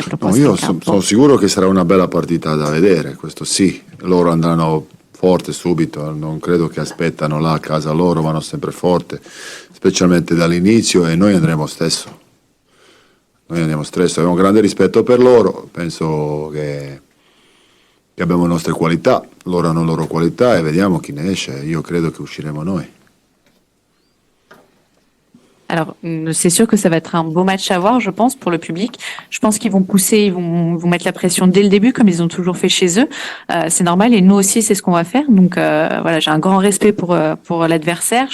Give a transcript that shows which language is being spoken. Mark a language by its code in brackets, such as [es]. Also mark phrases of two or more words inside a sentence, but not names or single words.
[it] No, io sono sicuro che sarà una bella partita da vedere, questo sì, loro andranno forte subito, non credo che aspettano là a casa loro, vanno sempre forte, specialmente dall'inizio, e noi andremo stesso. Abbiamo grande rispetto per loro, penso che abbiamo le nostre qualità, loro hanno le loro qualità e vediamo chi ne esce, io credo che usciremo noi. [fr] Alors, c'est sûr que ça va être un beau match à voir, je pense, pour le public. Je pense qu'ils vont pousser, ils vont mettre la pression dès le début, comme ils ont toujours fait chez eux. C'est normal, et nous aussi, c'est ce qu'on va faire. Donc, voilà, j'ai un grand respect pour l'adversaire.